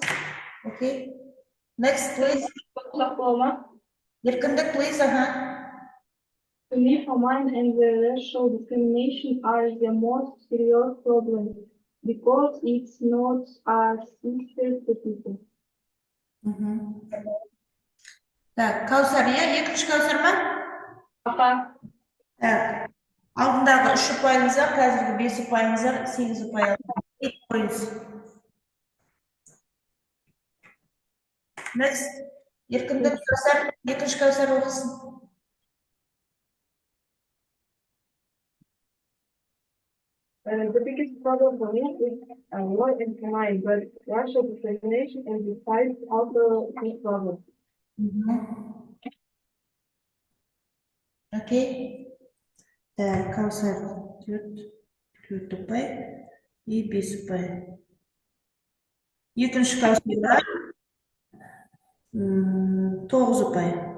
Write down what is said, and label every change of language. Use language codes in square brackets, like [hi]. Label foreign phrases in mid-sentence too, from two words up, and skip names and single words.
[en] Okay. Next, please. Uzak olma. Еркіндік, please. To me, famine and the racial discrimination are the most serious problem because it's not as sister to people. [kk] Так, Каусар, иә? Екінші Каусар ма? Аха. Так. Алдындағы 3 ұпайыңыз бар, қазіргі 5 ұпайыңыз бар, 8 ұпай алдыңыз. [en] 8 points. Next. [kk] Еркіндік Каусар, екінші Каусар оқысын. [en] The biggest problem for me is war and famine, but racial discrimination and besides also big problem. [kk] Окей. Так, Каусар 4 ұпай и 5 ұпай. Екінші Каусар 9 ұпай.